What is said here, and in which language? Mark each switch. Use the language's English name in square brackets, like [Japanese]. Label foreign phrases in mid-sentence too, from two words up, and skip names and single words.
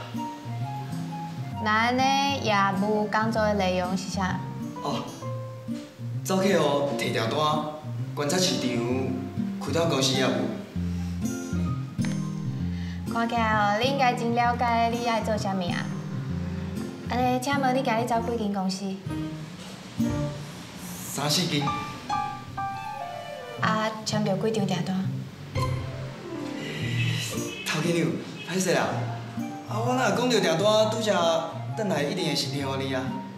[Min Nan Chinese] 那安尼业务工作的内容是啥？哦，走去哦，摕条单，观察市场，开拓公司业务。看起来哦，你应该真了解你爱做啥物啊？安尼，请问你今日走几间公司 3、4间。啊，签着几张订单？头家娘，歹势啦， 我若讲着订单，拄则转来一定会身体互你啊。